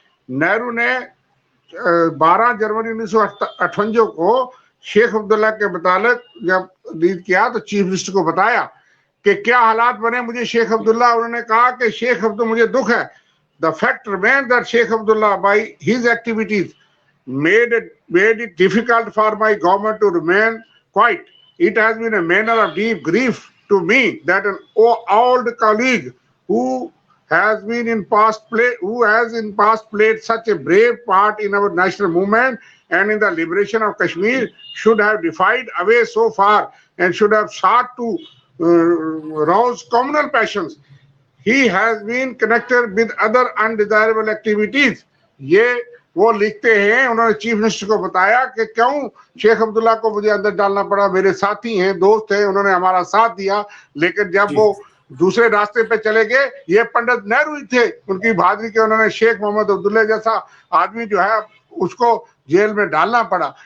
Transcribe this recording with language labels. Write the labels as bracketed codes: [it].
[hi] नेहरू ने 12 जनवरी 1958 को शेख अब्दुल्ला के मुताबिक जब लीड किया तो चीफ मिनिस्टर को बताया कि क्या हालात बने। मुझे शेख अब्दुल्ला, उन्होंने कहा कि शेख अब्दुल्ला, मुझे दुख है, [en] The fact remains that Sheikh Abdullah by his activities made it difficult for my government to remain quiet. It has been a matter of deep grief to me that an old colleague who has in past played such a brave part in our national movement and in the liberation of Kashmir should have defied away so far and should have sought to rouse communal passions. He has been connected with other undesirable activities. [hi] ये वो लिखते हैं, उन्होंने chief minister को बताया कि क्यों शेख अब्दुल्ला को मुझे अंदर डालना पड़ा, मेरे साथी हैं, दोस्त हैं, उन्होंने हमारा साथ दिया, लेकिन जब वो दूसरे रास्ते पे चले गए, ये पंडित नेहरू ही थे, उनकी बहादुरी के उन्होंने शेख मोहम्मद अब्दुल्ला जैसा आदमी जो है उसको जेल में डालना पड़ा।